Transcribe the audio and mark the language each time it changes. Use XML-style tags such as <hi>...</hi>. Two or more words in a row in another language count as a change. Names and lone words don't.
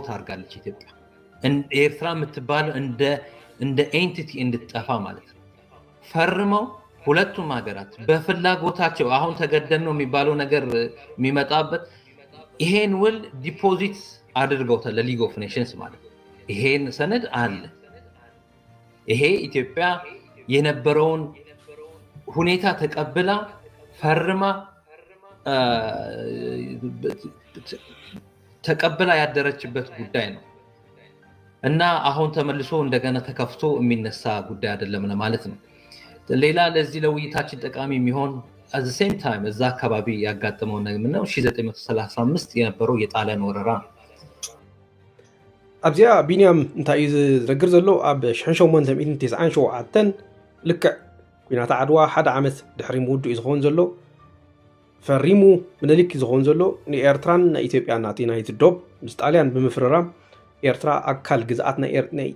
<am>አድርጋለች። ኢትዮጵያ ኤርትራ የምትባለው እንደ ኤንቲቲ እንድትጠፋ ማለት ነው። ፈርመው ሁለቱም ሀገራት በፍላጎታቸው አሁን ተገደን ነው የሚባለው ነገር የሚመጣበት ይሄን ውል ዲፖዚት አድርገውታል ለሊግ ኦፍ ኔሽንስ ማለት ነው። ይሄን ሰነድ አለ። ይሄ ኢትዮጵያ የነበረውን ሁኔታ ተቀብላ ፈርማ ተቀብላ ያደረችበት ጉዳይ ነው እና አሁን ተመልሶ እንደገና ተከፍቶ የሚነሳ ጉዳይ አይደለም ማለት ነው። ሌላ ለዚህ ለውይይታችን ጠቃሚ የሚሆን</am> <en>at the same time</en> <am>እዛ አካባቢ ያጋጠመው ነገር ምንድነው 1935 የነበረው የጣሊያን ወረራ</am> <ti>ኣብዚያ ቢንያም እንታይ እዩ ዝነግር ዘሎ ኣብ 1897 ልክዕ ኩናት ዓድዋ ሓደ ዓመት ድሕሪ ምውድኡ ዝኸውን ዘሎ ፈሪሙ ምኒልክ ዝኸውን ዘሎ ንኤርትራን ኢትዮጵያን ናይ ትዶብ ምስ ጣልያን ብምፍርራም ኤርትራ ኣካል ግዝኣት ናይ</ti>